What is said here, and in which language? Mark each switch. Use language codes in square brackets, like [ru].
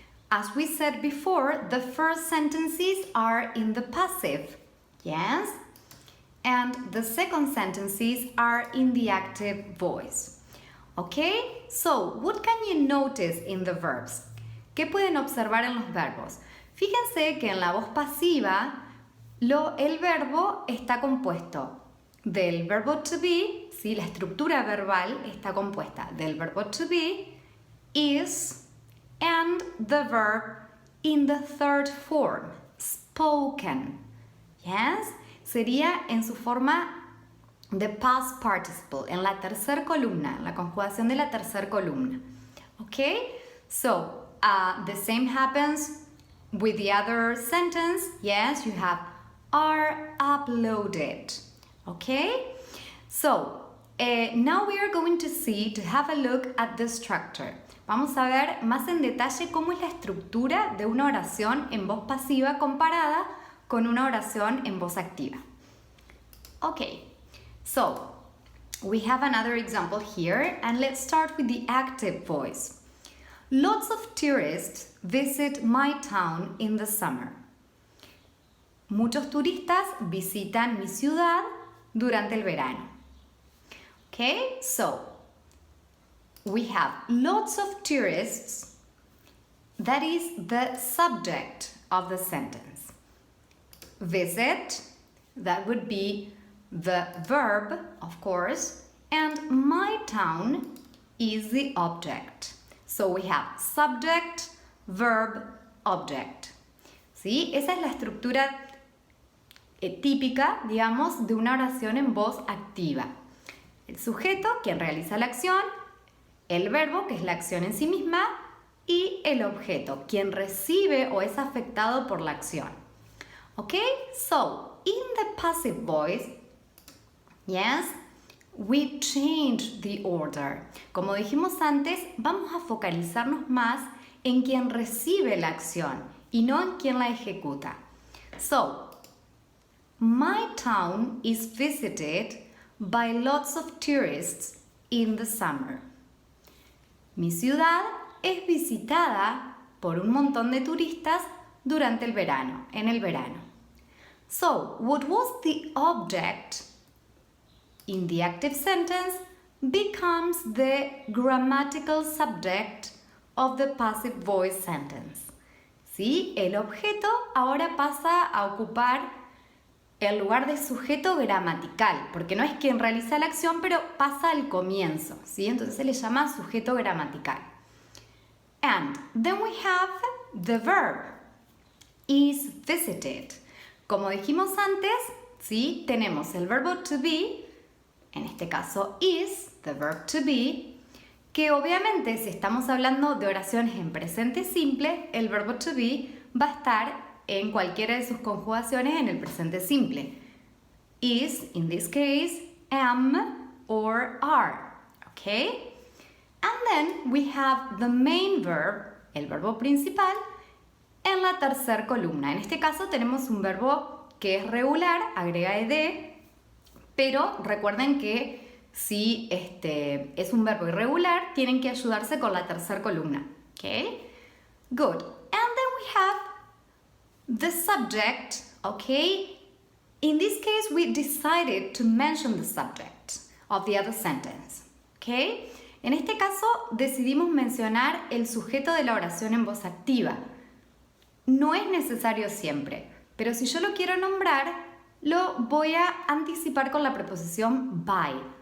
[en] As we said before, the first sentences are in the passive. Yes? And the second sentences are in the active voice. Okay? So, what can you notice in the verbs? [es] ¿Qué pueden observar en los verbos? Fíjense que en la voz pasiva el verbo está compuesto del verbo to be, ¿sí? La estructura verbal está compuesta del verbo [en] to be, is, and the verb in the third form, spoken. Yes? [es] Sería en su forma de past participle, en la tercera columna, en la conjugación de la tercera columna. Okay? [en] So, the same happens with the other sentence. Yes, you have are uploaded. Okay? So, now we are going to have a look at the structure. [es] Vamos a ver más en detalle cómo es la estructura de una oración en voz pasiva comparada con una oración en voz activa. [en] Okay, so we have another example here, and let's start with the active voice. Lots of tourists visit my town in the summer. [es] Muchos turistas visitan mi ciudad durante el verano. [en] Okay, so we have lots of tourists. That is the subject of the sentence. Visit, that would be the verb, of course, and my town is the object. So we have subject, verb, object. ¿Sí? [es] Esa es la estructura típica, digamos, de una oración en voz activa. El sujeto, quien realiza la acción, el verbo, que es la acción en sí misma, y el objeto, quien recibe o es afectado por la acción. [en] Okay? So, in the passive voice, yes, we change the order. [es] Como dijimos antes, vamos a focalizarnos más en quien recibe la acción y no en quien la ejecuta. [en] So, my town is visited by lots of tourists in the summer. [es] Mi ciudad es visitada por un montón de turistas durante el verano, en el verano. [en] So, what was the object in the active sentence becomes the grammatical subject of the passive voice sentence. ¿Sí? [es] El objeto ahora pasa a ocupar el lugar de sujeto gramatical, porque no es quien realiza la acción, pero pasa al comienzo, ¿sí? Entonces se le llama sujeto gramatical. [en] And then we have the verb, is visited. [es] Como dijimos antes, ¿sí? Tenemos el verbo to be, en este caso is, the verb to be, que obviamente si estamos hablando de oraciones en presente simple, el verbo to be va a estar en cualquiera de sus conjugaciones en el presente simple. [en] Is, in this case, am or are, okay? And then we have the main verb, [es] el verbo principal, en la tercera columna. En este caso tenemos un verbo que es regular, agrega ed, pero recuerden que si es un verbo irregular, tienen que ayudarse con la tercera columna, okay? [en] Good. And then we have the subject, okay? In this case, we decided to mention the subject of the other sentence, okay? [es] En este caso, decidimos mencionar el sujeto de la oración en voz activa. No es necesario siempre, pero si yo lo quiero nombrar, lo voy a anticipar con la preposición by.